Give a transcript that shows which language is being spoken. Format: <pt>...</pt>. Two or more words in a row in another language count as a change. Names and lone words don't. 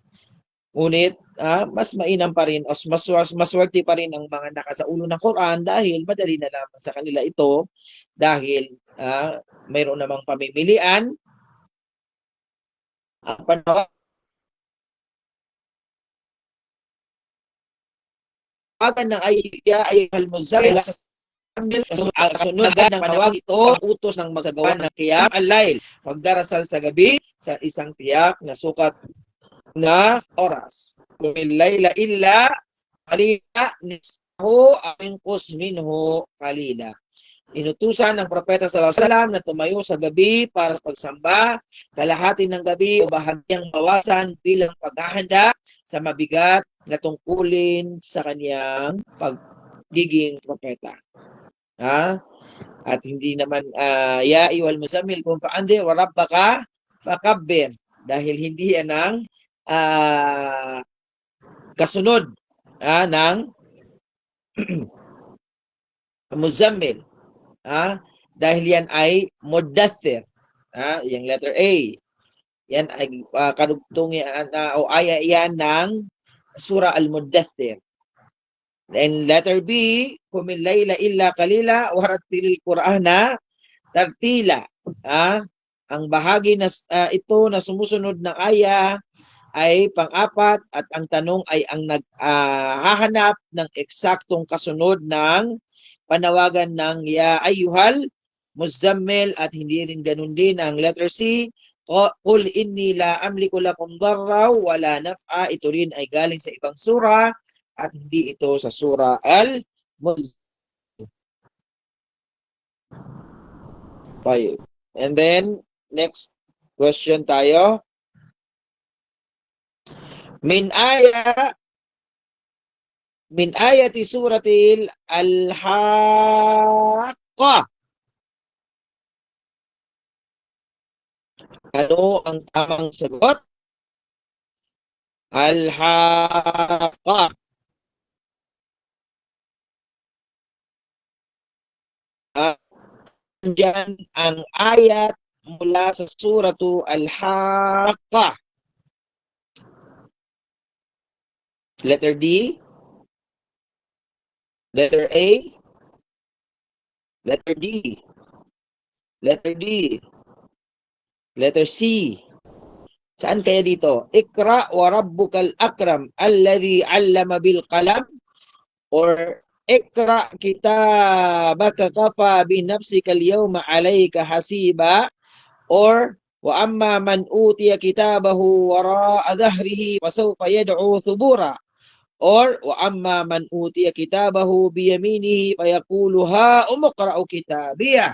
<tl>Ngunit mas mainam pa rin o maswerte pa rin ang mga nakasaulo ng Quran dahil madali na lamang sa kanila ito dahil mayroon namang pamimilian ng</tl> <ar>أيها المزمل</ar> <tl>sa sunod ng panawag ito ang utos ng magsagawa ng</tl> <ar>قيام الليل,</ar> <tl>pagdarasal sa gabi sa isang tiyak na sukat na oras.</tl> <ar>قم الليل إلا قليلا نصفه أو انقص منه قليلا.</ar> <tl>Inutusan ng propeta</tl> <ar>صلى الله عليه وسلم</ar> <tl>na tumayo sa gabi para pagsamba, kalahati ng gabi o bahagyang bawasan bilang paghahanda sa mabigat na tungkulin sa kaniyang pagiging propeta. At hindi naman</tl> <ar>يا أيها المزمل قم فأنذر وربك فكبر,</ar> <tl>dahil hindi yan ang kasunod ng muzammil. Dahil yan ay muddathir. Yung letter A. Yan ay kadugtong o aya yan ng Surah Al-Muddathir.</tl> <en>And letter B,</en> <ar>قم الليل إلا قليلا ورتل القرآن ترتيلا.</ar> <tl>Ang bahagi na ito na sumusunod ng aya ay pang-apat at ang tanong ay ang naghahanap ng eksaktong kasunod ng panawagan ng</tl> <ar>يا أيها المزمل</ar> <tl>at hindi rin ganun din ang letter C,</tl> <ar>قل إني لا أملك لكم ضرا ولا نفعا.</ar> <tl>Ito rin ay galing sa ibang sura at hindi ito sa Surah Al-Muzammil.</tl> <en>And then next question tayo.</en> <ar>من آيات سورة الحاقة.</ar> <tl>Ano ang tamang sagot? Al-Haqqah. Diyan ang ayat mula sa Suratu Al-Haqqah. Letter D? Letter A? Letter D? Letter D? Letter C? Saan kaya dito?</tl> <ar>اقرأ وربك الأكرم الذي علم بالقلم, or اقرأ كتابك كفى بنفسك اليوم عليك حسيبا, or وأما من أوتي كتابه وراء ظهره فسوف يدعو ثبورا, or وأما من أوتي كتابه بيمينه فيقول هاؤم اقرءوا كتابيه.</ar>